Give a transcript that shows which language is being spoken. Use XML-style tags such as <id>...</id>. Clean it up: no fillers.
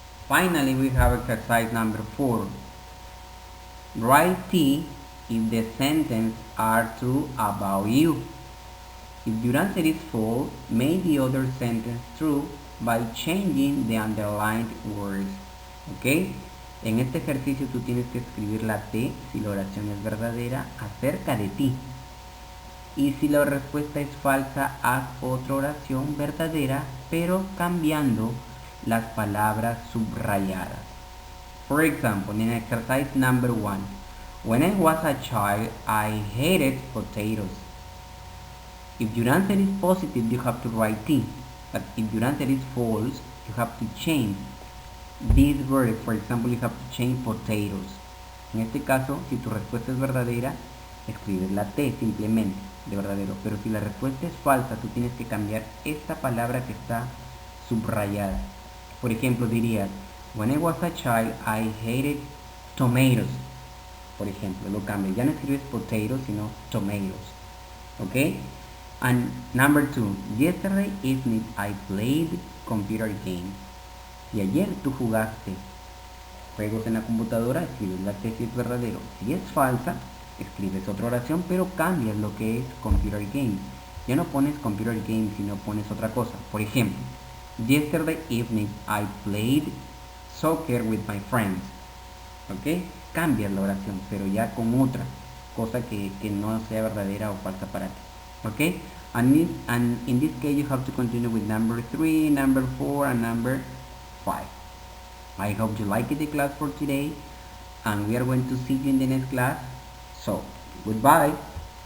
<en>Finally, we have exercise number 4. Write T if the sentence are true about you. If your answer is false, make the other sentence true by changing the underlined words.</en> <es>¿Ok? En este ejercicio tú tienes que escribir la T si la oración es verdadera acerca de ti. Y si la respuesta es falsa, haz otra oración verdadera, pero cambiando las palabras subrayadas.</es> <en>For example, in exercise number 1, when I was a child, I hated potatoes. If your answer is positive, you have to write T. But if your answer is false, you have to change this word. For example, you have to change potatoes.</en> <es>En este caso, si tu respuesta es verdadera, escribes la T simplemente de verdadero. Pero si la respuesta es falsa, tú tienes que cambiar esta palabra que está subrayada. Por ejemplo, dirías,</es> <en>when I was a child, I hated tomatoes.</en> <es>Por ejemplo, lo cambias. Ya no escribes potatoes, sino tomatoes. ¿Ok?</es> <en>And number 2, yesterday evening I played computer games.</en> <es>Y ayer tú jugaste juegos en la computadora, escribes la T si es verdadero. Si es falsa, escribes otra oración, pero cambias lo que es computer games. Ya no pones computer games, sino pones otra cosa. Por ejemplo,</es> <en>yesterday evening I played soccer with my friends.</en> <es>¿Ok? Cambias la oración, pero ya con otra cosa que no sea verdadera o falsa para ti. ¿Ok?</es> <en>And in this case you have to continue with number 3, number 4, and number 5. I hope you liked the class for today, and we are going to see you in the next class. So, goodbye.</en>